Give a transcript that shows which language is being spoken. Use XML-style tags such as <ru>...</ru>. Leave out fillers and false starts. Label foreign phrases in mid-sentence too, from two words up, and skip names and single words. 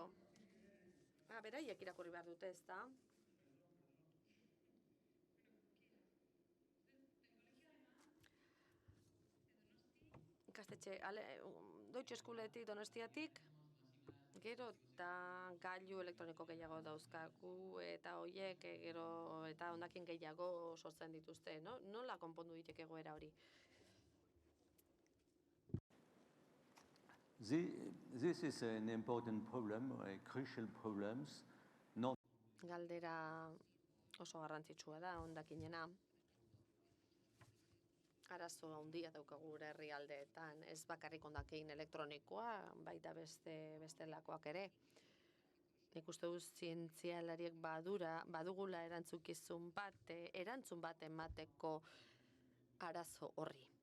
<eu>Beraiek irakurri behar dute, ez da? Ikastetxe, Deutsche Eskuletik, Donostiatik, gero eta gailu elektroniko gehiago dauzkagu, eta horiek gero eta hondakin gehiago sortzen dituzte, no? Nola konpondu ditek egoera hori?</eu> <en>This is an important problem, a crucial problem.</en> <eu>Galdera oso garrantzitsua da, hondakinena. Arazo handia daukagu gure herrialdeetan, ez bakarrik hondakin elektronikoa, baita bestelakoak ere. Nik uste dut zientzialariek badugula erantzun bat emateko arazo horri.</eu>